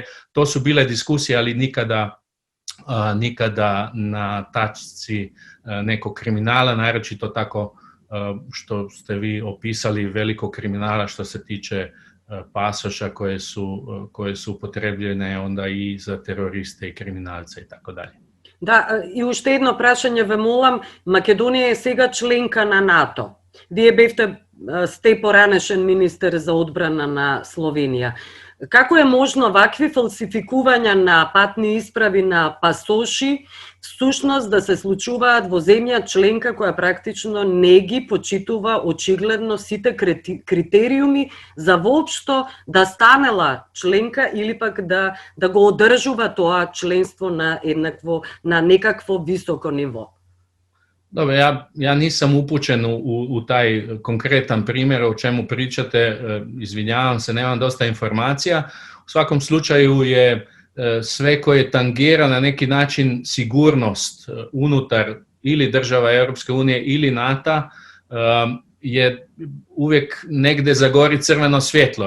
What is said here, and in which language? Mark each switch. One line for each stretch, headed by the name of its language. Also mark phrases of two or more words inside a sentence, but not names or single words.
Croatian: To su bile diskusije, ali nikada na tačci nekog kriminala, naročito tako što ste vi opisali, velikog kriminala što se tiče pasoša koje su upotrebljene onda i za teroriste i kriminalce i tako dalje.
Macedonian: Да, и уште едно прашање ве молам. Македонија е сега членка на НАТО. Вие сте поранешен министер за одбрана на Словенија. Како е можно вакви фалсификувања на патни исправи на пасоши всушност да се случуваат во земја членка која практично не ги почитува очигледно сите критериуми за воопшто да станела членка или пак да го одржува тоа членство на некакво високо ниво?
Croatian: Dobro, ja nisam upućen u taj konkretan primjer o čemu pričate, izvinjavam se, nemam dosta informacija. U svakom slučaju je sve koje tangira na neki način sigurnost unutar ili država Europske unije ili NATO je uvijek negdje zagori crveno svjetlo.